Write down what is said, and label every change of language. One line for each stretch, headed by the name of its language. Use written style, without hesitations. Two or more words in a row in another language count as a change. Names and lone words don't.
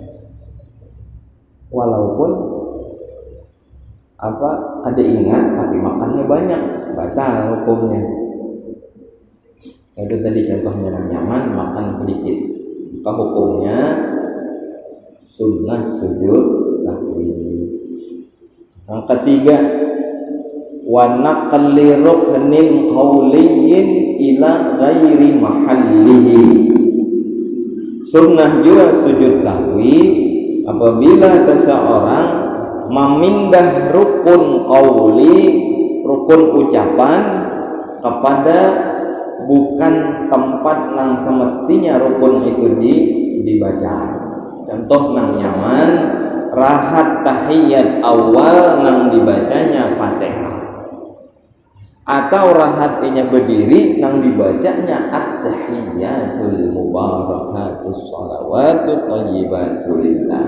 Indonesian: Walaupun kada ingat tapi makannya banyak, batal hukumnya. Itu tadi contohnya yang nyaman, makan sedikit, maka hukumnya sunnah sujud sahwi. Yang ketiga,
Arabic: ونقل ركن قولي إلى غير محله.
Indonesian: Sunnah juga sujud sahwi apabila seseorang memindah rukun qauli, rukun ucapan kepada bukan tempat yang semestinya rukun itu dibaca. Contoh nang nyaman rahat tahiyat awal nang dibacanya Fatihah, atau rahatnya berdiri nang dibacanya
Arabic: التحيات المباركات الصلوات الطيبات لله.